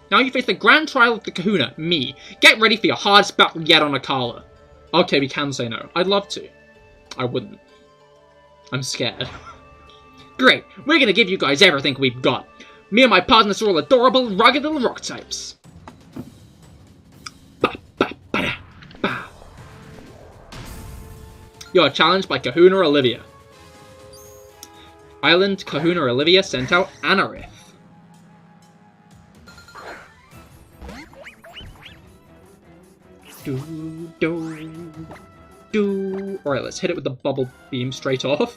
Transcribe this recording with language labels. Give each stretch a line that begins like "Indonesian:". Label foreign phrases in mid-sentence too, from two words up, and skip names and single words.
English: Now you face the grand trial of the Kahuna, me. Get ready for your hardest battle yet on Akala. Okay, we can say no. I'd love to. I wouldn't. I'm scared. Great, we're gonna give you guys everything we've got. Me and my partners are all adorable, rugged little rock types. Ba, ba, ba, da, ba. You're challenged by Kahuna Olivia. Island Kahuna Olivia sent out aDrive. Alright, let's hit it with the bubble beam straight off.